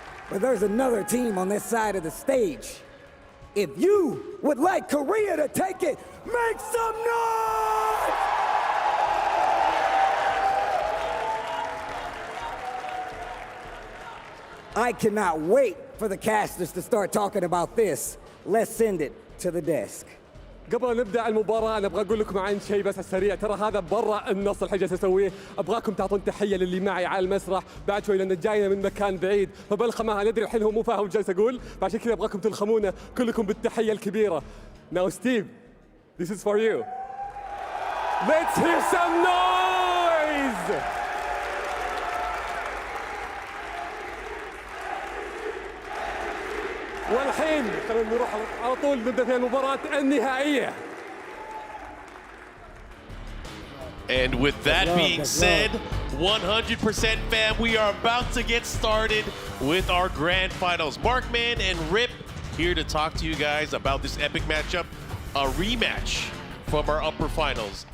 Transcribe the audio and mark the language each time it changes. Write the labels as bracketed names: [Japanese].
[English] But there's another team on this side of the stage. If you would like Korea to take it, make some noise! I cannot wait for the casters to start talking about this. Let's send it to the desk. [Arabic] قبل نبدا المباراه انا ابغى اقول لكم عن شيء بس على السريع. ترى هذا برا النص اللي جالس اسويه. ابغاكم تعطون تحيه للي معي على المسرح بعد شوي لان جاينا من مكان بعيد فبلخمها. ندري الحين هو مو فاهم جالس اقول فعشان كذا ابغاكم تلخمونه كلكم بالتحيه الكبيره. [English] Now Steve, this is for you. Let's hear some noise. [Arabic] والحين خلينا نروح على طول نبدا في المباراة النهائية. [English] And with that being said, 100% fam, we are about to get started with our grand finals. Markman and Rip here to talk to you guys about this epic matchup, a rematch from our upper finals.